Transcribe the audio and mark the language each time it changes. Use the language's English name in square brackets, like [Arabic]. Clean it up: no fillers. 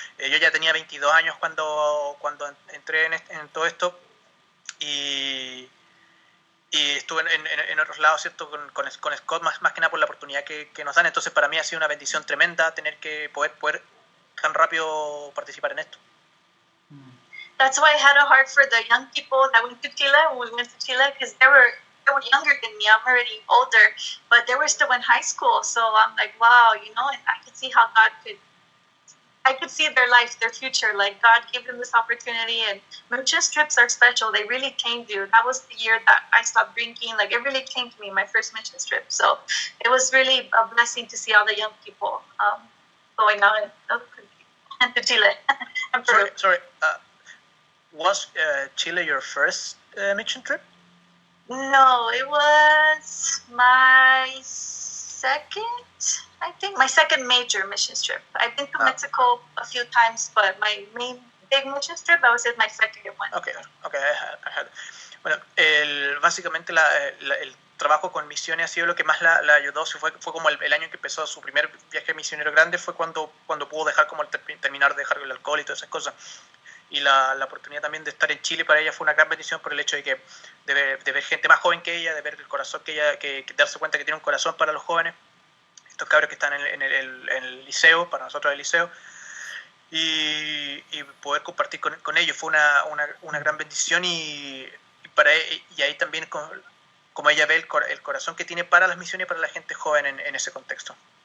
[Spanish] Yo ya tenía 22 años cuando entré en todo esto y estuve en otros lados, ¿cierto? Con Scott, más que nada por la oportunidad que nos dan. Entonces para mí ha sido una bendición tremenda tener que poder tan rápido participar en esto. [English] That's why I had a heart for the young people that went to Chile when we went to Chile, because they were younger than me. I'm already older, but they were still in high school. So I'm like, wow, you know, I could see how I could see their life, their future. Like God gave them this opportunity, and mission trips are special. They really came to you. That was the year that I stopped drinking. Like it really came to me, my first mission trip. So it was really a blessing to see all the young people going out and to Chile and Peru. Sorry. Was Chile your first mission trip? No, it was my second, I think, my second major mission trip. I've been to Mexico a few times, but my main big mission trip, I was in my second one. Okay, I had. [Spanish] Bueno, básicamente el trabajo con misiones ha sido lo que más la ayudó. Fue como el año que empezó su primer viaje misionero grande, fue cuando pudo dejar como terminar de dejar el alcohol y todas esas cosas. Y la oportunidad también de estar en Chile para ella fue una gran bendición por el hecho de ver gente más joven que ella, de ver el corazón que darse cuenta que tiene un corazón para los jóvenes, estos cabros que están en el liceo, para nosotros el liceo, y poder compartir con ellos fue una gran bendición y ahí también como ella ve el corazón que tiene para las misiones y para la gente joven en ese contexto.